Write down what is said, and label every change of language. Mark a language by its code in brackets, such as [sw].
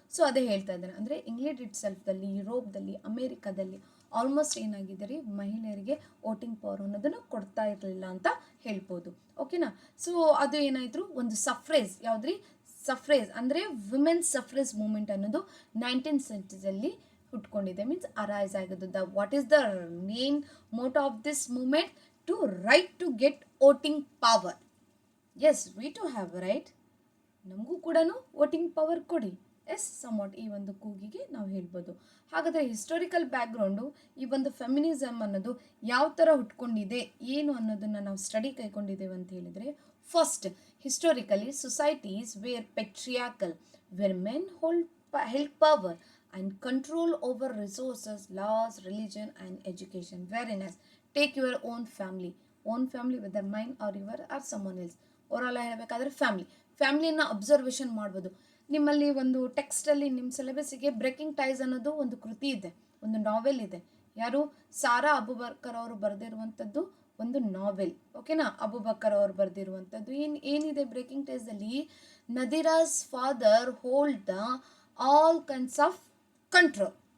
[kn] So ಅದೇ ಹೇಳ್ತಾ ಇದ್ದಾರೆ, ಅಂದರೆ ಇಂಗ್ಲೆಂಡ್ ಇಟ್ ಸೆಲ್ಫ್ದಲ್ಲಿ, ಯುರೋಪ್ದಲ್ಲಿ, ಅಮೇರಿಕಾದಲ್ಲಿ ಆಲ್ಮೋಸ್ಟ್ ಏನಾಗಿದ್ದಾರೆ, ಮಹಿಳೆಯರಿಗೆ ವೋಟಿಂಗ್ ಪವರ್ ಅನ್ನೋದನ್ನು ಕೊಡ್ತಾ ಇರಲಿಲ್ಲ ಅಂತ ಹೇಳ್ಬೋದು. ಓಕೆನಾ. ಸೊ ಅದು ಏನಾಯಿತು, ಒಂದು ಸಫ್ರೇಜ್, ಯಾವುದ್ರಿ ಸಫ್ರೇಜ್ ಅಂದರೆ ವುಮೆನ್ ಸಫ್ರೇಜ್ ಮೂಮೆಂಟ್ ಅನ್ನೋದು 19th centuryಯಲ್ಲಿ ಹುಟ್ಕೊಂಡಿದೆ, ಮೀನ್ಸ್ ಅರೈಸ್ ಆಗೋದು. [en] What is the main motto of this movement? To right to get voting power. Yes, we too have right. [kn] ನಮಗೂ ಕೂಡ ವೋಟಿಂಗ್ ಪವರ್ ಕೊಡಿ. ಎಸ್ ಸಮ್ವಾಟ್ ಈ ಒಂದು ಕೂಗಿಗೆ ನಾವು ಹೇಳ್ಬೋದು. ಹಾಗಾದರೆ ಹಿಸ್ಟೋರಿಕಲ್ ಬ್ಯಾಕ್ಗ್ರೌಂಡು ಈ ಒಂದು ಫೆಮಿನಿಸಮ್ ಅನ್ನೋದು ಯಾವ ಥರ ಹುಟ್ಕೊಂಡಿದೆ ಏನು ಅನ್ನೋದನ್ನು ನಾವು ಸ್ಟಡಿ ಕೈಗೊಂಡಿದ್ದೇವೆ ಅಂತ ಹೇಳಿದರೆ, [en] First historically societies were patriarchal, where men held power and control over resources, laws, religion and education. Very nice. Take your own family whether mine or your or someone else. [kn] Overall ಹೇಳಬೇಕಾದ್ರೆ ಫ್ಯಾಮಿಲಿಯನ್ನು observation ಮಾಡ್ಬೋದು. ನಿಮ್ಮಲ್ಲಿ ಒಂದು ಟೆಕ್ಸ್ಟಲ್ಲಿ ನಿಮ್ಮ ಸಿಲೆಬಸ್ಸಿಗೆ breaking ties ಅನ್ನೋದು ಒಂದು ಕೃತಿ ಇದೆ, ಒಂದು ನಾವೆಲ್ ಇದೆ. ಯಾರು? ಸಾರಾ ಅಬುಬಕರ್ ಅವರು ಬರೆದಿರುವಂಥದ್ದು ಒಂದು ನಾವೆಲ್. ಓಕೆನಾ. ಅಬುಬಕರ್ ಅವರು ಬರೆದಿರುವಂಥದ್ದು ಏನಿದೆ breaking ಟೈಸಲ್ಲಿ, [en] ನದಿರಾಸ್ father hold the all kinds of control.